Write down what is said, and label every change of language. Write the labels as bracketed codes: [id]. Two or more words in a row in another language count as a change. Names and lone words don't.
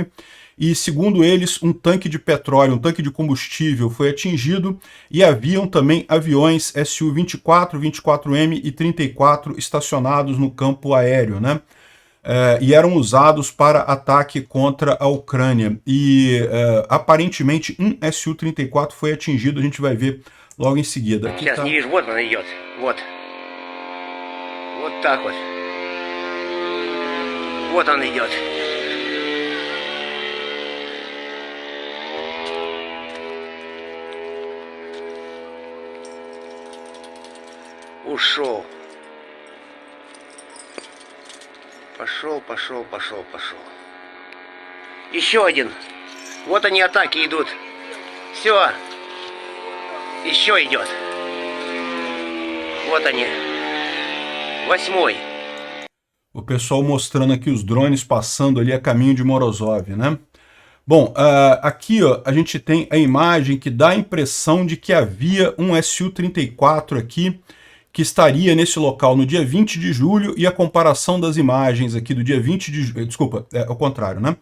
[pt] E, segundo eles, um tanque de petróleo, um tanque de combustível foi atingido e haviam também aviões Su-24, 24M e 34 estacionados no campo aéreo, né? E eram usados para ataque contra a Ucrânia. E, aparentemente, um Su-34 foi atingido, a gente vai ver logo em seguida. Aqui tá... [ru] Вот так вот. Вот он идет. Ушел. Пошел. Еще один. Вот они атаки идут. Все. Еще идет. Вот они. [pt] 8º. O pessoal mostrando aqui os drones passando ali a caminho de Morozov, né? Bom, aqui ó, a gente tem a imagem que dá a impressão de que havia um Su-34 aqui que estaria nesse local no dia 20 de julho e a comparação das imagens aqui do dia 20 de julho, desculpa, ao contrário, né?